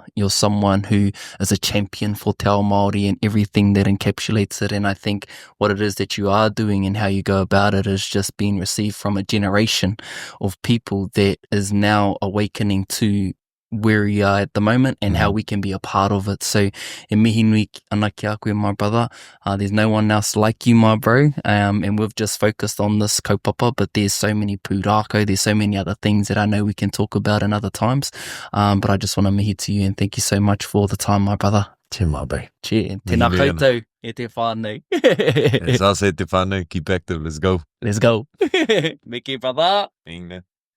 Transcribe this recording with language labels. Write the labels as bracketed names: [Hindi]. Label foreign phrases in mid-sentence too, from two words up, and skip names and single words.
[English] You're someone who is a champion for Te Ao Māori and everything that encapsulates it. And I think what it is that you are doing and how you go about it is just being received from a generation of people that is now awakening to where we are at the moment and how we can be a part of it. [Māori] So e mihi nui ana ki a koe, [English] my brother. There's no one else like you, my bro. And we've just focused on this kaupapa, but there's so many pūrākau, there's so many other things that I know we can talk about in other times. But I just want to mihi to you and thank you so much for the time, my brother. [Māori] Che mai, bro. Che. Tēnā koutou e te whānau. [English] As I said, [Māori] te whānau, [English] keep active, let's go. Let's go. Miki, brother. Inga.